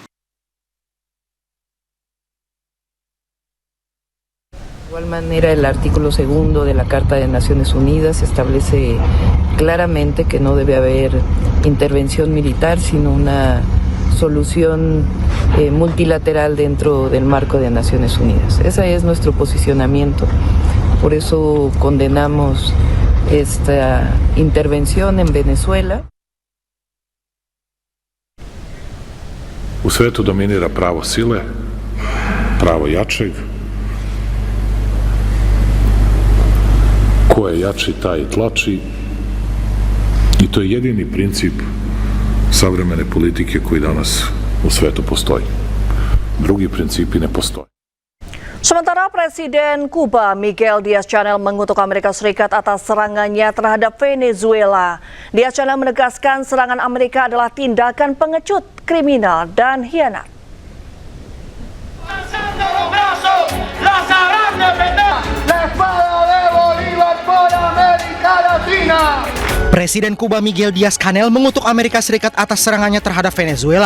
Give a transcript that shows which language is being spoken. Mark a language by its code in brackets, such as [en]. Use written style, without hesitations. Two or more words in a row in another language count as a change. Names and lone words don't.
[es] De igual manera, el artículo 2 de la Carta de Naciones Unidas establece claramente que no debe haber intervención militar, sino una solución multilateral dentro del marco de Naciones Unidas. Ese es nuestro posicionamiento. Por eso condenamos esta intervención en Venezuela. [sr] U svetu dominira pravo sile, pravo jačeg. Ko je jači, taj i tlači. I to je jedini princip savremene politike koji danas u svetu postoji. Drugi principi ne postoje. [id] Sementara Presiden Kuba Miguel Diaz-Canel mengutuk Amerika Serikat atas serangannya terhadap Venezuela. Diaz-Canel menegaskan serangan Amerika adalah tindakan pengecut, kriminal, dan hianat. Presiden Kuba Miguel Diaz-Canel mengutuk Amerika Serikat atas serangannya terhadap Venezuela.